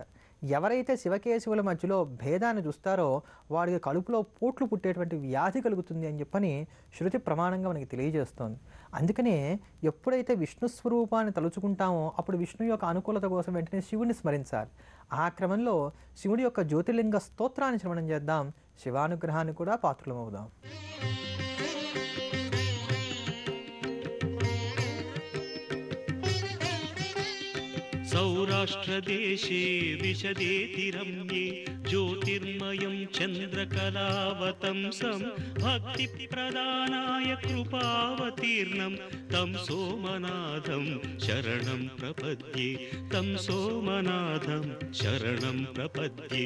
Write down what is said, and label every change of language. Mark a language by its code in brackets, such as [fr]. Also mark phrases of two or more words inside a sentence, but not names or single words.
[te] ఎవరైతే శివకేశవుల మధ్యలో భేదాన్ని చూస్తారో వాడికి కడుపులో పోట్లు పుట్టేటువంటి వ్యాధి కలుగుతుంది అని చెప్పని శృతి ప్రమాణంగా మనకి తెలియజేస్తోంది. అందుకనే ఎప్పుడైతే విష్ణు స్వరూపాన్ని తలుచుకుంటామో అప్పుడు విష్ణు యొక్క అనుకూలత కోసం వెంటనే శివుడిని స్మరించాలి. ఆ క్రమంలో శివుడి యొక్క జ్యోతిర్లింగ స్తోత్రాన్ని శ్రవణం చేద్దాం, శివానుగ్రహాన్ని కూడా పాత్రలమవుదాం. [sa] सौराष्ट्रदेशे विशदेति रम्ये ज्योतिर्मयं चन्द्रकलावतंसं भक्तिप्रदानाय कृपावतीर्णं तं सोमनाथं शरणं प्रपद्ये, तं सोमनाथं शरणं प्रपद्ये.